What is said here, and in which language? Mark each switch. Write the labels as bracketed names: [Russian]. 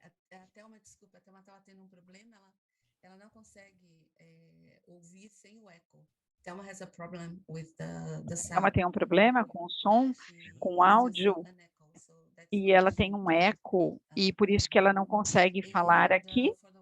[Portuguese] A Thelma, desculpa, a Thelma estava tendo um problema, ela não consegue ouvir sem o eco. [English] Thelma has a problem with the sound. [Portuguese] Ela tem um problema com o som, com o áudio, e ela tem um eco, e por isso que ela não consegue falar aqui.